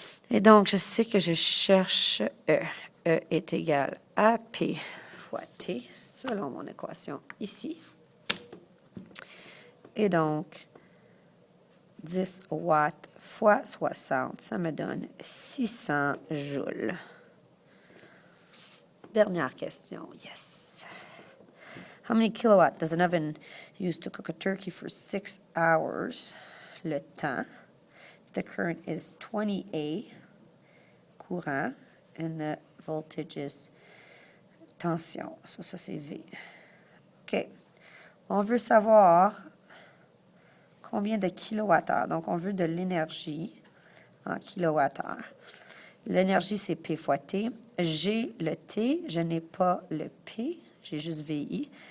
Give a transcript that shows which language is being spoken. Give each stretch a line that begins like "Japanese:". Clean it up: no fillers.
French: Et donc, je sais que je cherche E. E est égal à P fois T, selon mon équation ici. Et donc, 10 watts fois 60, ça me donne 600 joules. Dernière question, yes.
English: How many kilowatts does an oven use to cook a turkey for 6 hours?
French: Le temps.
English: The current is 20 A.
French: Courant,
English: and the voltage is tension.
French: Ça c'est V. OK. On veut savoir combien de kilowattheures. Donc, on veut de l'énergie en kilowattheures. L'énergie, c'est P fois T. J'ai le T, je n'ai pas le P, j'ai juste VI.